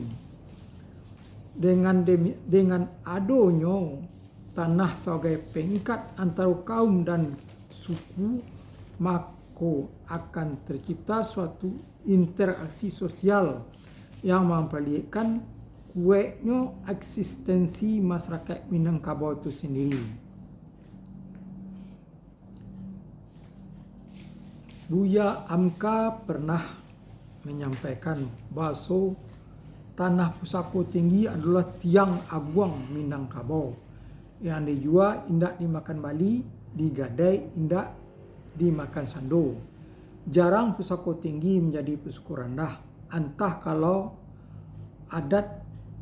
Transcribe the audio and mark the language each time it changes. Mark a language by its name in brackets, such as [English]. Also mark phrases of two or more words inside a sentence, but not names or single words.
[Indonesian] Dengan adanya tanah sebagai pengikat antara kaum dan suku, maka akan tercipta suatu interaksi sosial yang memperlihatkan kuatnya eksistensi masyarakat Minangkabau itu sendiri. Buya Amka pernah menyampaikan bahwa [Minangkabau] tanah pusako tinggi [Indonesian] adalah [Minangkabau] tiang aguang Minangkabau yang dijual indak dimakan bali, digadai indak dimakan sando. [Indonesian] Jarang [Minangkabau] pusako tinggi [Indonesian] menjadi [Minangkabau] pusako rendah, [Indonesian] entah kalau [Minangkabau] adat indak berdiri [Indonesian] lagi pada sukunya.